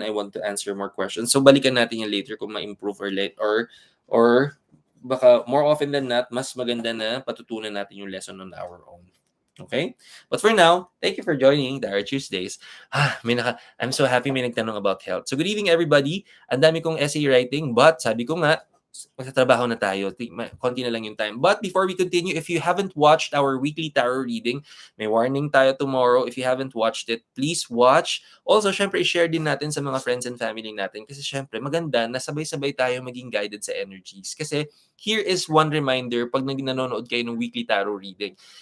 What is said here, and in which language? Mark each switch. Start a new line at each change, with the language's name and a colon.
English: I want to answer more questions.
Filipino: So, balikan natin yan later kung ma-improve or late or baka
English: more often than not,
Filipino: mas maganda na patutunan natin yung lesson on our own. Okay?
English: But for now, thank you for joining the Art Tuesdays. I'm so happy
Filipino: may nagtanong
English: about health. So good evening everybody.
Filipino: Ang dami kong essay writing but sabi ko nga, magtatrabaho na tayo. Konti na lang yung time.
English: But before we continue, if you haven't watched our weekly tarot reading,
Filipino: may warning tayo
English: tomorrow. If you haven't watched it, please watch.
Filipino: Also, syempre, i-share din natin sa mga
English: friends and family
Filipino: natin kasi syempre, maganda na sabay-sabay tayo maging guided sa energies. Kasi here is one reminder pag nanonood kayo ng weekly tarot reading.